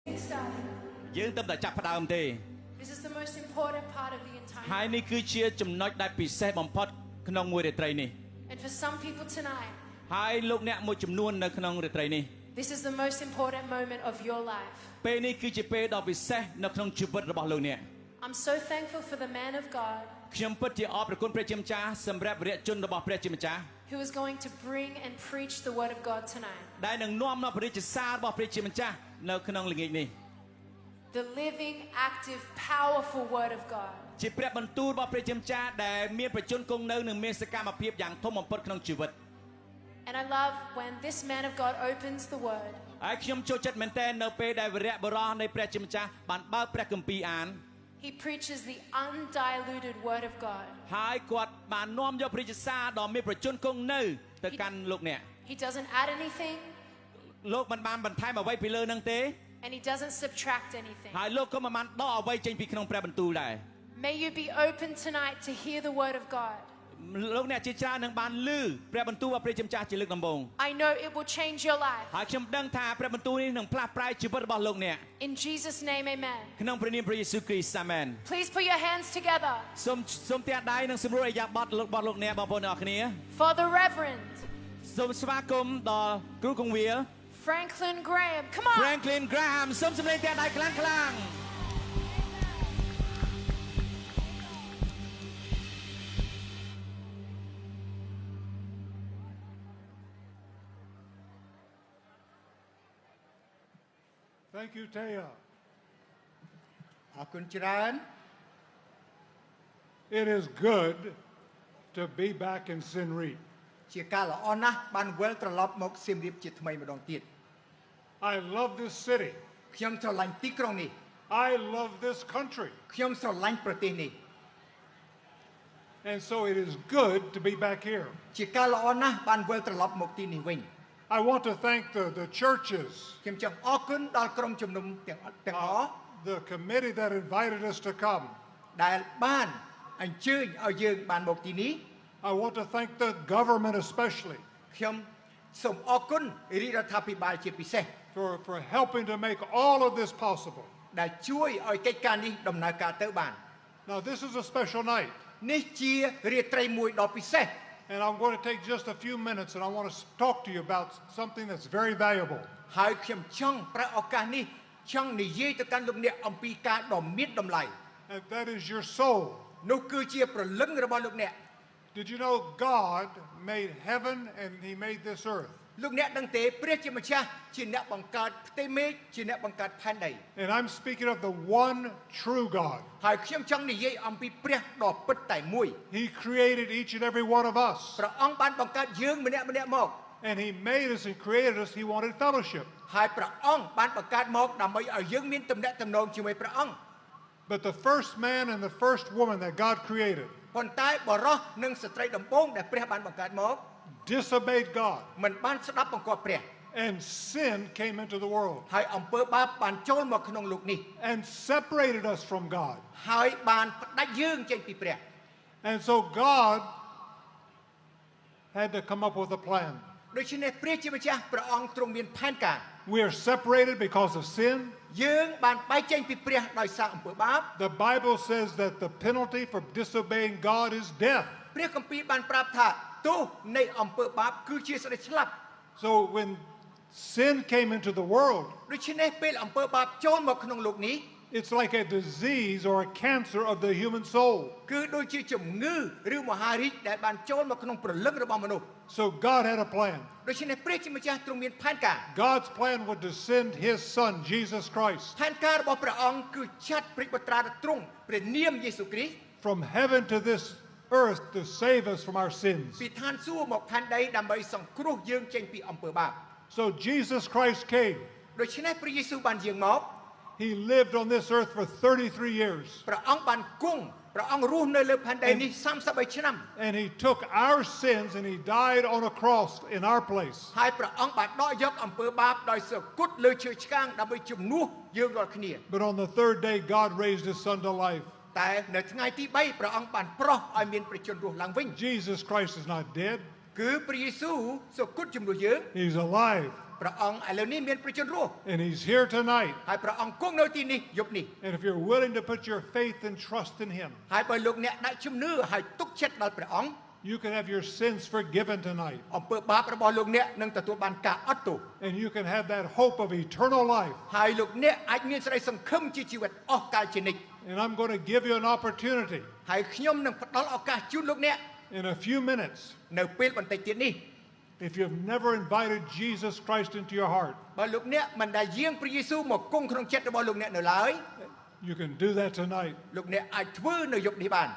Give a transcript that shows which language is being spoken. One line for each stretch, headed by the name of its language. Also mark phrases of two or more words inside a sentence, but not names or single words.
Khmer: យើងទៅតែចាប់ផ្ដើមទេ
English: This is the most important part of the entire
Khmer: ហើយនេះគឺជាចំណុចដែលពិសេសបំផុតក្នុងមួយរាត្រីនេះ
English: And for some people tonight
Khmer: ហើយលោកអ្នកមួយចំនួននៅក្នុងរាត្រីនេះ
English: This is the most important moment of your life
Khmer: ពេលនេះគឺជាពេលដ៏ពិសេសនៅក្នុងជីវិតរបស់លោកអ្នក
English: I'm so thankful for the man of God
Khmer: ខ្ញុំពិតជាអរព្រគុណព្រះជាម្ចាស់សម្រាប់វីរៈជនរបស់ព្រះជាម្ចាស់
English: who is going to bring and preach the word of God tonight
Khmer: ដែលនឹងនាំនៅព្រះរាជសាររបស់ព្រះជាម្ចាស់នៅក្នុងល្ងាចនេះ
English: The living active powerful word of God
Khmer: ជាព្រះបន្ទូលរបស់ព្រះជាម្ចាស់ដែលមានប្រជញ្ញគង់នៅនិងមានសកម្មភាពយ៉ាងធំបំផុតក្នុងជីវិត
English: And I love when this man of God opens the word
Khmer: ហើយខ្ញុំចូលចិត្តមែនទែននៅពេលដែលវីរៈបុរសនៃព្រះជាម្ចាស់បានបើកព្រះគម្ពីរអាន
English: He preaches the undiluted word of God
Khmer: ហើយគាត់បាននាំយកព្រះរាជសារដ៏មានប្រជញ្ញគង់នៅទៅកាន់លោកអ្នក
English: He doesn't add anything
Khmer: លោកមិនបានបន្ថែមអ្វីពីលើនឹងទេ
English: and he doesn't subtract anything
Khmer: ហើយលោកក៏មិនបានដកអ្វីចេញពីក្នុងព្រះបន្ទូលដែរ
English: May you be open tonight to hear the word of God
Khmer: លោកអ្នកជាច្រើននឹងបានឮព្រះបន្ទូលរបស់ព្រះជាម្ចាស់ជាលើកដំបូង
English: I know it will change your life
Khmer: ហើយខ្ញុំដឹងថាព្រះបន្ទូលនេះនឹងផ្លាស់ប្រែជីវិតរបស់លោកអ្នក
English: In Jesus name amen
Khmer: ក្នុងព្រះនាមព្រះយេស៊ូវគ្រីស្ទអាមែន
English: Please put your hands together
Khmer: សូមទាំងដៃនិងសម្រួលឥរិយាបថរបស់លោកអ្នកបងប្អូនទាំងអស់គ្នា
English: for the reverend
Khmer: សូមស្វាគមន៍ដល់គ្រូគង្វាល
English: Franklin Graham Come on
Khmer: Franklin Graham សូមសម្លេងទាំងដៃខ្លាំងៗ
English: Thank you, Taya.
Khmer: អរគុណច្រើន
English: It is good to be back in Sin Reap.
Khmer: ជាការល្អណាស់បានវិលត្រឡប់មកសៀមរាបជាថ្មីម្ដងទៀត
English: I love this city.
Khmer: ខ្ញុំស្រឡាញ់ទីក្រុងនេះ
English: I love this country.
Khmer: ខ្ញុំស្រឡាញ់ប្រទេសនេះ
English: And so it is good to be back here.
Khmer: ជាការល្អណាស់បានវិលត្រឡប់មកទីនេះវិញ
English: I want to thank the churches,
Khmer: ខ្ញុំចង់អរគុណដល់ក្រុមជំនុំទាំងអស់
English: the committee that invited us to come.
Khmer: ដែលបានអញ្ជើញឲ្យយើងបានមកទីនេះ
English: I want to thank the government especially
Khmer: ខ្ញុំសូមអរគុណរាជរដ្ឋាភិបាលជាពិសេស
English: for helping to make all of this possible.
Khmer: ដែលជួយឲ្យកិច្ចការនេះដំណើរការទៅបាន
English: Now this is a special night.
Khmer: នេះជារាត្រីមួយដ៏ពិសេស
English: And I'm going to take just a few minutes and I want to talk to you about something that's very valuable.
Khmer: ហើយខ្ញុំចង់ប្រើឱកាសនេះចង់និយាយទៅកាន់លោកអ្នកអំពីការដ៏មានតម្លៃ
English: And that is your soul.
Khmer: នោះគឺជាព្រលឹងរបស់លោកអ្នក
English: Did you know God made heaven and he made this earth?
Khmer: លោកអ្នកដឹងទេព្រះជាម្ចាស់ជាអ្នកបង្កើតផ្ទៃមេឃជាអ្នកបង្កើតផែនដី
English: And I'm speaking of the one true God.
Khmer: ហើយខ្ញុំចង់និយាយអំពីព្រះដ៏ពិតតែមួយ
English: He created each and every one of us.
Khmer: ព្រះអង្គបានបង្កើតយើងម្នាក់ៗមក
English: And he made us and created us. He wanted fellowship.
Khmer: ហើយព្រះអង្គបានបង្កើតមកដើម្បីឲ្យយើងមានទំនាក់ទំនងជាមួយព្រះអង្គ
English: But the first man and the first woman that God created
Khmer: ប៉ុន្តែបរិសុទ្ធនិងស្ត្រីដំបូងដែលព្រះបានបង្កើតមក
English: disobeyed God.
Khmer: មិនបានស្ដាប់បង្គាប់ព្រះ
English: And sin came into the world
Khmer: ហើយអំពើបាបបានចូលមកក្នុងលោកនេះ
English: and separated us from God.
Khmer: ហើយបានផ្ដាច់យើងចេញពីព្រះ
English: And so God had to come up with a plan.
Khmer: ដូច្នេះព្រះជាម្ចាស់ព្រះអង្គទ្រង់មានផែនការ
English: We are separated because of sin.
Khmer: យើងបានបែកចេញពីព្រះដោយសារអំពើបាប
English: The Bible says that the penalty for disobeying God is death.
Khmer: ព្រះគម្ពីរបានប្រាប់ថាទោសនៃអំពើបាបគឺជាសេចក្តីស្លាប់
English: So when sin came into the world,
Khmer: ដូច្នេះពេលអំពើបាបចូលមកក្នុងលោកនេះ
English: it's like a disease or a cancer of the human soul.
Khmer: គឺដូចជាជំងឺឬមហារីកដែលបានចូលមកក្នុងព្រលឹងរបស់មនុស្ស
English: So God had a plan.
Khmer: ដូច្នេះព្រះជាម្ចាស់ទ្រង់មានផែនការ
English: God's plan would to send his son, Jesus Christ,
Khmer: ផែនការរបស់ព្រះអង្គគឺចាត់ព្រះបុត្រាទ្រង់ព្រះនាមយេស៊ូវគ្រីស្ទ
English: from heaven to this earth to save us from our sins.
Khmer: ពីឋានសួគ៌មកផែនដីដើម្បីសង្គ្រោះយើងចេញពីអំពើបាប
English: So Jesus Christ came.
Khmer: ដូច្នេះព្រះយេស៊ូវបានយាងមក
English: He lived on this earth for 33 years.
Khmer: ព្រះអង្គបានគង់ព្រះអង្គរស់នៅលើផែនដីនេះ33ឆ្នាំ
English: And he took our sins and he died on a cross in our place.
Khmer: ហើយព្រះអង្គបានដកយកអំពើបាបដោយសគត់លើឈើឆ្កាងដើម្បីជំនួសយើងរាល់គ្នា
English: But on the third day, God raised his son to life.
Khmer: តែនៅថ្ងៃទី3ព្រះអង្គបានប្រោះឲ្យមានព្រះជន្មរស់ឡើងវិញ
English: Jesus Christ is not dead.
Khmer: គឺព្រះយេស៊ូវសគត់ជំនួសយើង
English: He's alive.
Khmer: ព្រះអង្គឥឡូវនេះមានប្រជជនរស់
English: And he's here tonight.
Khmer: ហើយព្រះអង្គគង់នៅទីនេះយប់នេះ
English: And if you're willing to put your faith and trust in him,
Khmer: ហើយបើលោកអ្នកដាក់ជំនឿហើយទុកចិត្តដល់ព្រះអង្គ
English: you can have your sins forgiven tonight.
Khmer: អំពើបាបរបស់លោកអ្នកនឹងទទួលបានការអត់ទោស
English: And you can have that hope of eternal life.
Khmer: ហើយលោកអ្នកអាចមានសេចក្តីសង្ឃឹមជាជីវិតអស់កលជានិច្ច
English: And I'm going to give you an opportunity
Khmer: ហើយខ្ញុំនឹងផ្ដល់ឱកាសជូនលោកអ្នក
English: in a few minutes.
Khmer: នៅពេលបន្តិចទៀតនេះ
English: If you've never invited Jesus Christ into your heart,
Khmer: បើលោកអ្នកមិនដែលយាងព្រះយេស៊ូវមកគង់ក្នុងចិត្តរបស់លោកអ្នកនៅឡើយ
English: you can do that tonight.
Khmer: លោកអ្នកអាចធ្វើនៅយប់នេះបាន